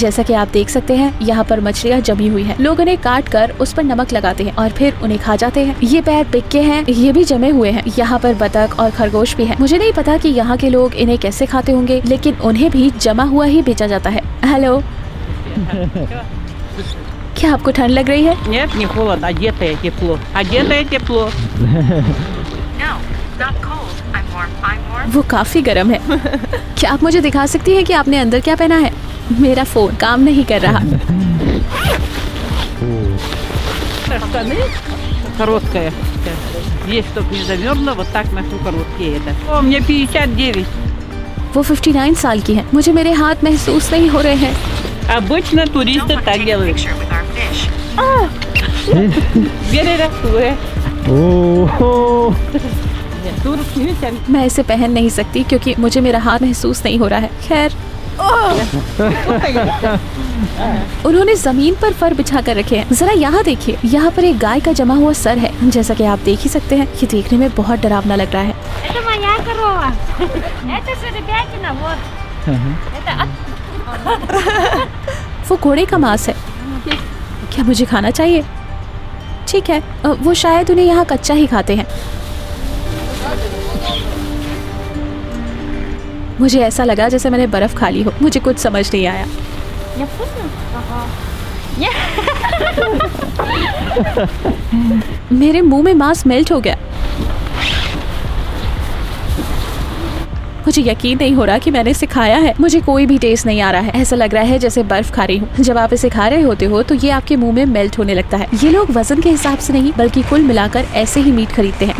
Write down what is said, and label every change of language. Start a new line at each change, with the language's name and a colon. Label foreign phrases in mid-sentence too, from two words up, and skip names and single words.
Hindi: जैसा कि आप देख सकते हैं, यहाँ पर मछलियाँ जमी हुई हैं। लोग उन्हें काट कर उस पर नमक लगाते हैं और फिर उन्हें खा जाते हैं। ये पैर पिक्के हैं, ये भी जमे हुए हैं। यहाँ पर बतख और खरगोश भी हैं। मुझे नहीं पता कि यहाँ के लोग इन्हें कैसे खाते होंगे, लेकिन उन्हें भी जमा हुआ ही बेचा जाता है। हेलो क्या आपको ठंड लग रही है?
Russian: Нет, не холодно, одетое тепло. Одетое тепло.
Hindi: वो काफी गर्म है। क्या आप मुझे दिखा सकती हैं कि आपने अंदर क्या पहना है? मेरा फोन काम नहीं कर रहा।
Russian: Штаны короткая. Здесь, чтобы не замерзло, вот так ношу короткие это. О, мне 59.
Hindi: वो 59 साल की है। मुझे मेरे हाथ महसूस नहीं हो रहे हैं।
Russian: Обычно туристы так делают. Вере.
Hindi: मैं इसे पहन नहीं सकती क्योंकि मुझे मेरा हाथ महसूस नहीं हो रहा है। खैर उन्होंने जमीन पर फर बिछा कर रखे हैं। जरा यहाँ देखिए, यहाँ पर एक गाय का जमा हुआ सर है। जैसा कि आप देख ही सकते हैं, ये देखने में बहुत डरावना लग रहा है।
Russian: Это моя корова. Это жеребятина, вот. Это
Hindi: वो घोड़े का मांस है। क्या मुझे खाना चाहिए? ठीक है, वो शायद उन्हें यहाँ कच्चा ही खाते हैं। मुझे ऐसा लगा जैसे मैंने बर्फ खा ली हो। मुझे कुछ समझ नहीं आया।
Russian: Не вкусно? Ага.
Hindi: मेरे मुंह में मांस मेल्ट हो गया। मुझे यकीन नहीं हो रहा कि मैंने इसे खाया है। मुझे कोई भी टेस्ट नहीं आ रहा है। ऐसा लग रहा है जैसे बर्फ खा रही हूँ। जब आप इसे खा रहे होते हो तो ये आपके मुंह में मेल्ट होने लगता है। ये लोग वजन के हिसाब से नहीं बल्कि कुल मिलाकर ऐसे ही मीट खरीदते हैं।